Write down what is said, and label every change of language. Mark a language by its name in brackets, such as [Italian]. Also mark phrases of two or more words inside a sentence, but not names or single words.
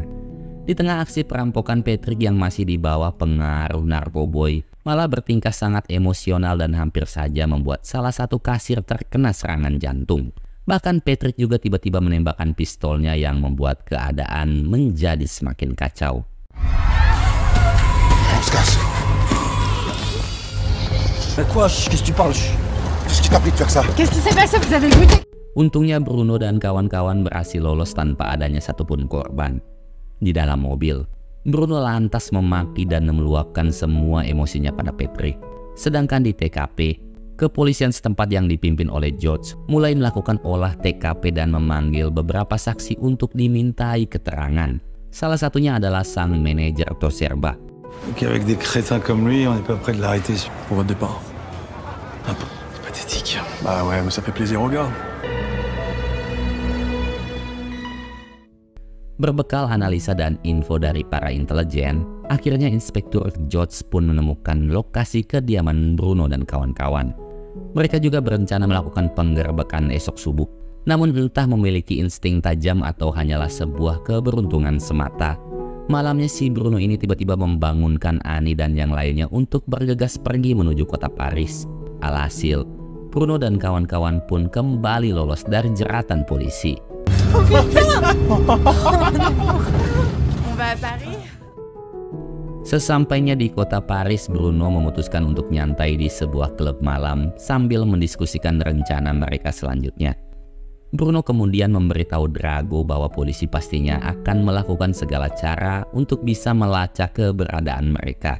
[Indonesian] Di tengah aksi perampokan, Patrick yang masih di bawah pengaruh narkoboy malah bertingkah sangat emosional dan hampir saja membuat salah satu kasir terkena serangan jantung. Bahkan Patrick juga tiba-tiba menembakkan pistolnya yang membuat keadaan menjadi semakin kacau. [French] Quoi? Qu'est-ce que tu parles? Qu'est-ce qui t'a pris de faire ça? Qu'est-ce qui s'est passé? Vous avez goûté? [Indonesian] Untungnya Bruno dan kawan-kawan berhasil lolos tanpa adanya satupun korban. Di dalam mobil, Bruno lantas memaki dan meluapkan semua emosinya pada Patrick. Sedangkan di TKP, kepolisian setempat yang dipimpin oleh George mulai melakukan olah TKP dan memanggil beberapa saksi untuk dimintai keterangan. Salah satunya adalah sang manajer Toserba. [French] Ok, avec des crétins comme lui, on n'est pas près de l'arrêter pour votre départ. Ah, c'est pathétique. Bah ouais, mais ça fait plaisir aux gars. [Indonesian] Berbekal analisa dan info dari para intelijen, akhirnya Inspektur George pun menemukan lokasi kediaman Bruno dan kawan-kawan. Mereka juga berencana melakukan penggerbekan esok subuh. Namun entah memiliki insting tajam atau hanyalah sebuah keberuntungan semata, malamnya si Bruno ini tiba-tiba membangunkan Annie dan yang lainnya untuk bergegas pergi menuju kota Paris. Alhasil, Bruno dan kawan-kawan pun kembali lolos dari jeratan polisi. [French] On va à Paris? [Indonesian] Sesampainya di kota Paris, Bruno memutuskan untuk nyantai di sebuah klub malam sambil mendiskusikan rencana mereka selanjutnya. Bruno kemudian memberitahu Drago bahwa polisi pastinya akan melakukan segala cara untuk bisa melacak keberadaan mereka.